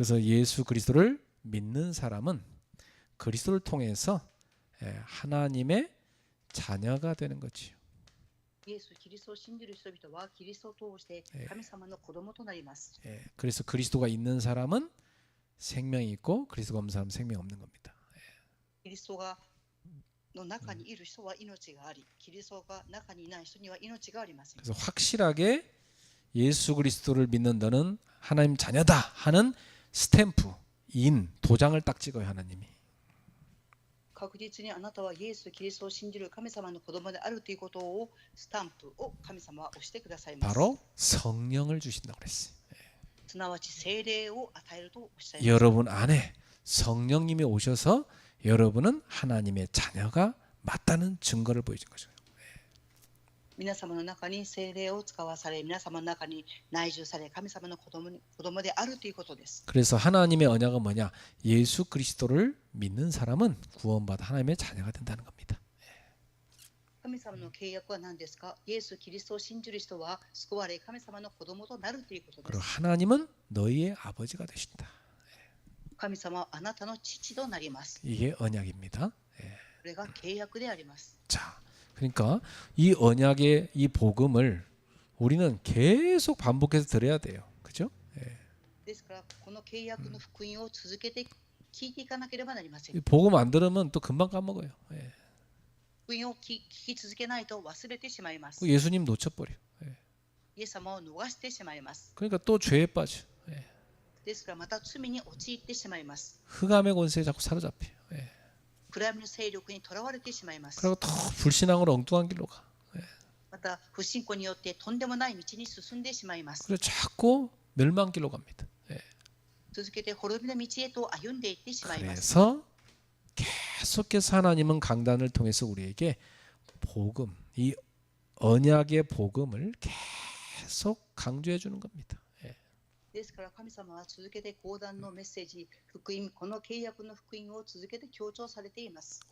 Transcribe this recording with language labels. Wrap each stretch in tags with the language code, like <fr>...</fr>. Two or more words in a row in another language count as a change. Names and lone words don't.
<ko>그래서 예수 그리스도를 믿는 사람은 그리스도를 통해서 하나님의 자녀가 되는 거지요.</ko> <ja>イエス・キリストを信じる人々はキリストを通して神様の子供となります。</ja> <ko>그래서 그리스도가 있는 사람은 생명이 있고 그리스도가 없는 사람은 생명 없는 겁니다.</ko> <ja>キリストがの中にいる人は命があり、キリストが中にいない人には命がありません。</ja> <ko>그래서 확실하게 예수 그리스도를 믿는 너는 하나님 자녀다 하는 스탬프, 인, 도장을 딱 찍어요 하나님이.</ko> <ja>確実にあなたはイエス・キリストを信じる神様の子供であるということをスタンプを神様は押してくださいます。</ja> <ko>바로 성령을 주신다고 그랬어요.</ko> <ja>すなわち聖霊を与えるとおっしゃいます。</ja> <ko>여러분 안에 성령님이 오셔서 여러분은 하나님의 자녀가 맞다는 증거를 보여준 거죠.</ko> <ja>皆様の中に聖霊を使わされ、皆様の中に内住され、神様の子供であるということです。</ja> <ko>그래서 하나님의 언약은 뭐냐? 예수 그리스도를 믿는 사람은 구원받아 하나님의 자녀가 된다는 겁니다.</ko> <ja>神様の契約は何ですか？イエス・キリストを信じる人は救われ、神様の子供となるということで</ja> <ko>그리고</ko> <ja>す。</ja> <ko>하나님은 너희의 아버지가 되신다.</ko> <ja>神様はあなたの父となります。</ja> <ko>이게 언약입니다.</ko> <ja>これが契約であります。</ja> <ko>자, 그러니까 이 언약의 이 복음을 우리는 계속 반복해서 들어야 돼요. 그죠?</ko> <ja>ですから、この契約の福音を続けて聞いていかなければなりません。</ja> <ko>이 복음 안 들으면 또 금방 까먹어요. 예.</ko> <ja>福音を聞き続けないと忘れてしまいます。</ja> <ko>그 예수님 놓쳐버려. 예.</ko> <ja>イエス様を逃してしまいます。</ja> <ko>그러니까 또 죄에 빠져. 예.</ko> <ja>ですからまた罪に陥ってしまいます。</ja> <ko>흑암의 권세에 자꾸 사로잡혀. 예.</ko> <ja>暗闇の勢力にとらわれてしまいます。</ja> <ko>그리고 더 불신앙으로 엉뚱한 길로 가.</ko> <ja>また不信仰によってとんでもない道に進んでしまいます。</ja> <ko>그래서 자꾸 멸망길로 갑니다. 예.</ko> <ja>続けて滅びの道へと歩んでいってしまいます。</ja> <ko>그래서 계속해서 하나님은 강단을 통해서 우리에게 복음, 이 언약의 복음을 계속 강조해 주는 겁니다. 예.</ko> <ja>ですから神様は続けて講談のメッセージ、福音、この契約の福音を続けて強調されています。</ja>